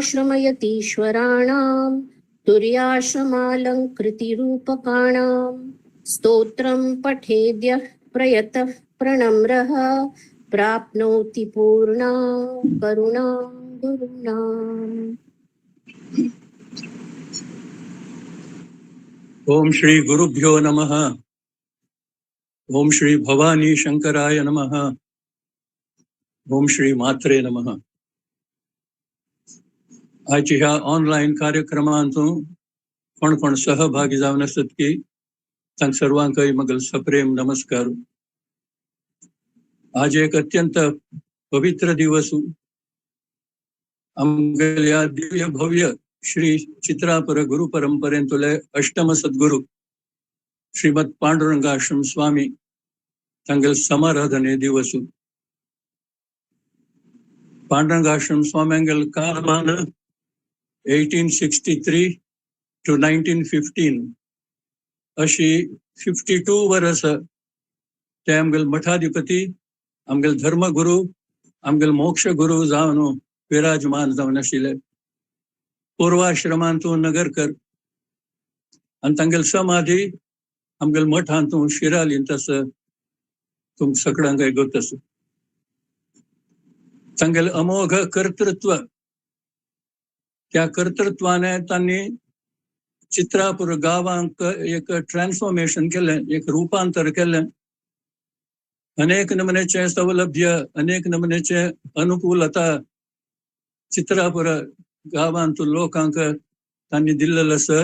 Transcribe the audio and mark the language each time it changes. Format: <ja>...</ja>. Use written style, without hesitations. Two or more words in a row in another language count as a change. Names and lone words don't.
<sa>परिज्ञानाश्रमयतीश्वराणां तुर्याश्रमालङ्कृतिरूपकाणां स्तोत्रं पठेद्यः प्रयतः प्रणम्रः प्राप्नोति पूर्णां करुणां गुरूणाम्. ओम श्री गुरुभ्यो नमः. ओम श्री भवानी शंकराय नमः. ओम श्री मात्रे नमः.</sa> <kok>आज ह्या ऑनलाईन कार्यक्रमांतून कोण कोण सहभागी जावन आसत की तांक सर्वांकय मगल सप्रेम नमस्कार. आज एक अत्यंत पवित्र दिवस आमगेल्या दिव्य भव्य श्री चित्रापर गुरु परंपरेंतले अष्टम सद्गुरु श्रीमद पांडुरंगाश्रम स्वामी तांगेल समाराधने दिवस. पांडुरंगाश्रम स्वाम्यांगेल काळमान 1863 to 1915 अशी 52 वर्स ते आमगेल मठाधिपती, आमगेल धर्मगुरु, आमगेल मोक्ष गुरु जावन विराजमान जावन आशिल्ले. पूर्वाश्रमांतून नगरकर आणि तांगेल समाधी आमगेल मठांतून शिरालीन तस तुम सगळ्यांक गोतस. तांगेल अमोघ कर्तृत्व, त्या कर्तृत्वाने त्यांनी चित्रापूर गावांक एक ट्रान्सफॉर्मेशन केले, एक रूपांतर केले. अनेक नमुनेचे सौलभ्य, अनेक नमुनेचे अनुकूलता चित्रापूर गावांत लोकांक त्यांनी दिल्लेलं आसा.</kok>